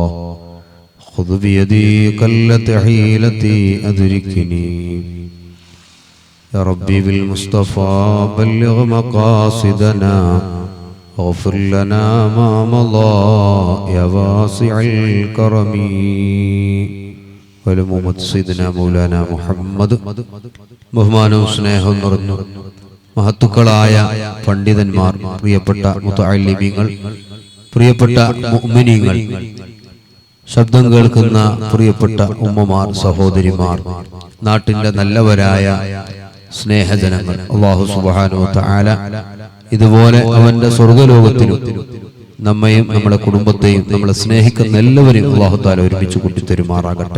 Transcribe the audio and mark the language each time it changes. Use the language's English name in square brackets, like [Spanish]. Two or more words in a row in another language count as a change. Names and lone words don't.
[Arabic] خذ بيدي قلت حيلتي أدركني يا ربي بالمصطفى بلغ مقاصدنا اغفر لنا ما مضى يا واسع الكرم ولمومد سيدنا مولانا മുഹമ്മദ്. [Malayalam] ബഹുമാനവും സ്നേഹവും നിറഞ്ഞു മഹത്തുക്കളായ പണ്ഡിതന്മാർ, പ്രിയപ്പെട്ട മുതഅല്ലിമീങ്ങൾ, പ്രിയപ്പെട്ട മുഅ്മിനീങ്ങൾ, ശബ്ദം കേൾക്കുന്ന പ്രിയപ്പെട്ട ഉമ്മമാർ, സഹോദരിമാർ, നാട്ടിന്റെ നല്ലവരായ സ്നേഹജനങ്ങൾ, അല്ലാഹു [Arabic] سبحانه وتعالى [Malayalam] ഇതുപോലെ അവന്റെ സ്വർഗ്ഗലോകത്തിലും നമ്മയും നമ്മുടെ കുടുംബത്തെയും നമ്മളെ സ്നേഹിക്കുന്ന എല്ലാവരെയും [Arabic] الله تعالى [Malayalam] ഒരുമിച്ച് കൂട്ടിത്തരുമാറാകട്ടെ.